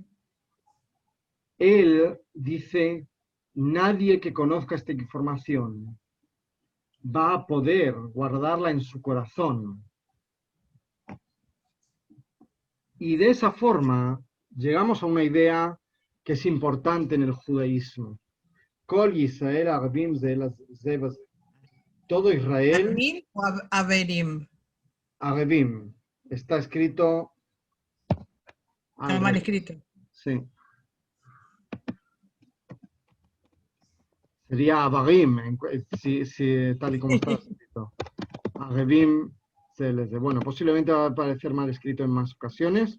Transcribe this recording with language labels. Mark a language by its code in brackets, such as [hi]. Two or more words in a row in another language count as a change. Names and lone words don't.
[es] Él dice, nadie que conozca esta información va a poder guardarla en su corazón. Y de esa forma llegamos a una idea que es importante en el judaísmo. [he] כל ישראל ערבים זה בזה. [es] Todo Israel. ¿Arvim o Averim? Arvim. Está escrito. Está mal escrito. Sí. Sería Avarim, tal y como está escrito. Arvim. Bueno, posiblemente va a aparecer mal escrito en más ocasiones.